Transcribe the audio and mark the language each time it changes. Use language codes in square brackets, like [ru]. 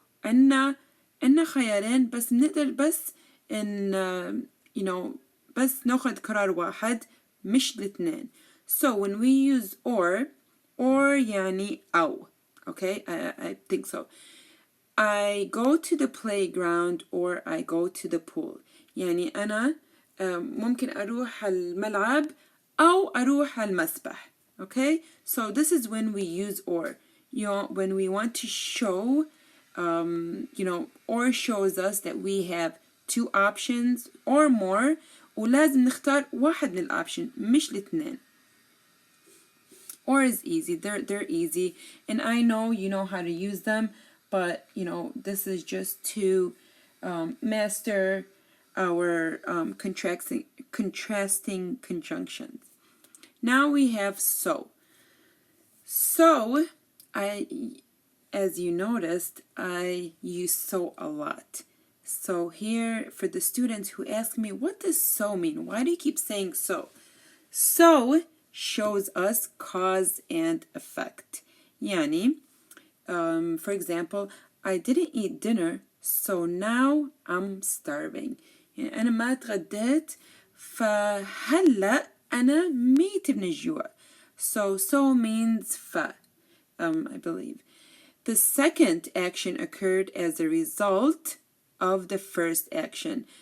[ar] عنا خيارين بس نقدر بس إن بس ناخد قرار واحد مش الاثنين. [en] So when we use or [ar] يعني أو. [en] Okay, I think so. I go to the playground or I go to the pool. [ar] يعني أنا ممكن أروح الملعب أو أروح المسبح. [en] Okay, so this is when we use or. When we want to show, or shows us that we have two options or more, [ar] ولازم نختار واحد من الأوبشن مش الاثنين. [en] Or is easy. They're easy, and I know you know how to use them, but this is just to master our contrasting conjunctions. Now we have so. So, as you noticed, I use so a lot. So here, for the students who ask me, what does so mean? Why do you keep saying so? So shows us cause and effect. Yani, for example, I didn't eat dinner, so now I'm starving. [ar] يعني أنا ما اتغديت فهلأ أنا ميت من الجوع. [en] So means I believe. The second action occurred as a result of the first action.